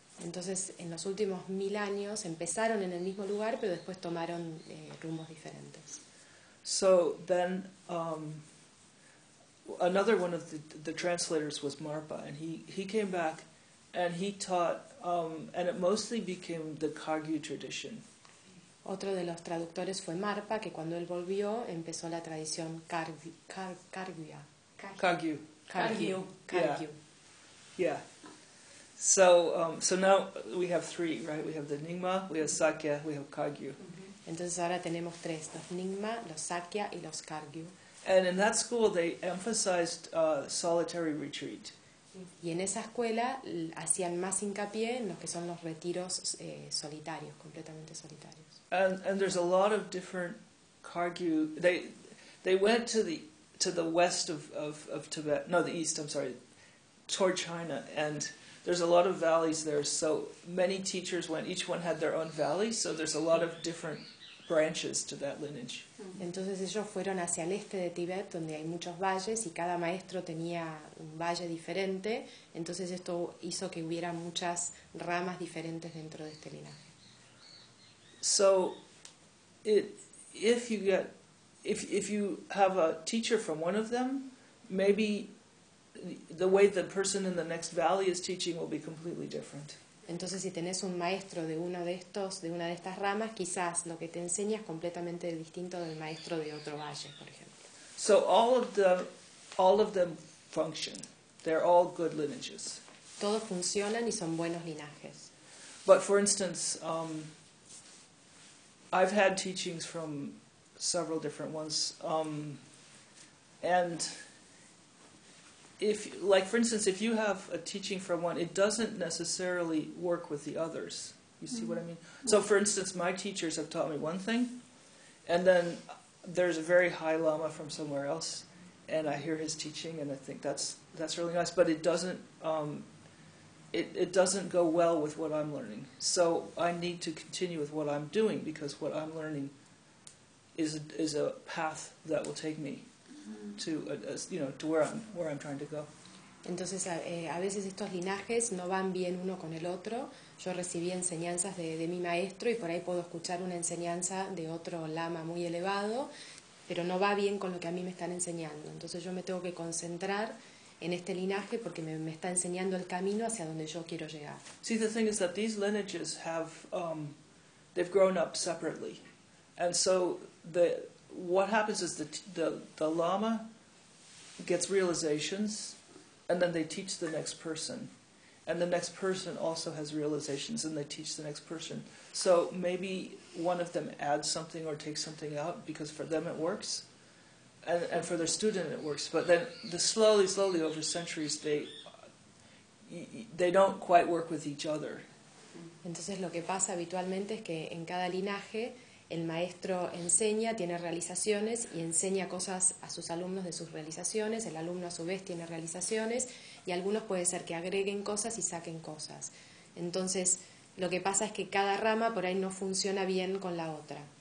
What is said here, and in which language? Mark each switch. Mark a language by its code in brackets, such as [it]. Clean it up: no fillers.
[es] Entonces, en los últimos 1000 años, empezaron en el mismo lugar, pero después tomaron rumbos diferentes. [en] So then, another one of the translators was Marpa, and he came back, and he taught, and it mostly became the Kagyu tradition. [es] Otro de los traductores fue Marpa, que cuando él volvió, empezó la tradición Kagyu. Kagyu. Kagyu. [en] Yeah. So now we have three, right? We have the Nyingma, we have Sakya, we have Kagyu. Mm-hmm. [es] Entonces ahora tenemos tres, los Nyingma, los Sakya y los Kagyu. [en] And in that school they emphasized solitary retreat. [es] Y en esa escuela hacían más hincapié en lo que son los retiros solitarios, completamente solitarios. [en] And there's a lot of different Kagyu. They went to the west of Tibet, no, the east, I'm sorry, toward China, and there's a lot of valleys there, so many teachers went, each one had their own valley, so there's a lot of different branches to that lineage. [es] Entonces ellos fueron hacia el este de Tibet, donde hay muchos valles, y cada maestro tenía un valle diferente, entonces esto hizo que hubiera muchas ramas diferentes dentro de este linaje. [en] So, if you have a teacher from one of them, maybe the way the person in the next valley is teaching will be completely different. [es] Entonces, si tenés un maestro de uno de estos, de una de estas ramas, quizás lo que te enseña es completamente distinto del maestro de otro valle, por ejemplo. [en] So all of them function. They're all good lineages. [es] Todos funcionan y son buenos linajes. [en] But for instance, I've had teachings from several different ones, and if, like, for instance, if you have a teaching from one, it doesn't necessarily work with the others. You see what I mean? So, for instance, my teachers have taught me one thing, and then there's a very high lama from somewhere else, and I hear his teaching, and I think that's really nice. But it doesn't it doesn't go well with what I'm learning. So I need to continue with what I'm doing, because what I'm learning is a path that will take me to to where I'm trying to go. [es] Entonces a veces estos linajes no van bien uno con el otro. Yo recibí enseñanzas de mi maestro y por ahí puedo escuchar una enseñanza de otro lama muy elevado, pero no va bien con lo que a mí me están enseñando. Entonces yo me tengo que concentrar en este linaje porque me está enseñando el camino hacia donde yo quiero llegar. [en] See, the thing is that these lineages have they've grown up separately, and so what happens is the lama gets realizations. And then they teach the next person. And the next person also has realizations, and they teach the next person. So maybe one of them adds something or takes something out, because for them it works, and for their student it works. But then slowly, over centuries, they don't quite work with each other. [es] Entonces lo que pasa habitualmente es que en cada linaje el maestro enseña, tiene realizaciones y enseña cosas a sus alumnos de sus realizaciones, el alumno a su vez tiene realizaciones y algunos puede ser que agreguen cosas y saquen cosas. Entonces, lo que pasa es que cada rama por ahí no funciona bien con la otra.